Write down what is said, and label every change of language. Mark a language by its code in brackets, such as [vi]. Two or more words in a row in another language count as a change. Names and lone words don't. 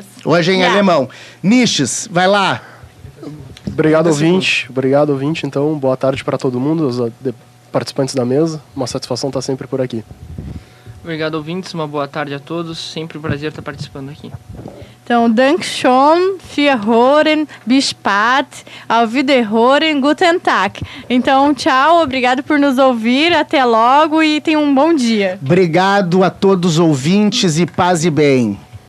[pt] Hoje é em alemão. Niches, vai lá. Obrigado, ouvinte. Obrigado, ouvinte. Então, boa tarde para todo mundo, os participantes da mesa. Uma satisfação estar sempre por aqui. Obrigado, ouvintes. Uma boa tarde a todos. Sempre um prazer estar participando aqui. Então, [de] Dankeschön, für Hören, bis spät, auf Wiederhören, guten Tag. [pt] Então, tchau, obrigado por nos ouvir, até logo e tenham um bom dia. Obrigado a todos os ouvintes e paz e bem.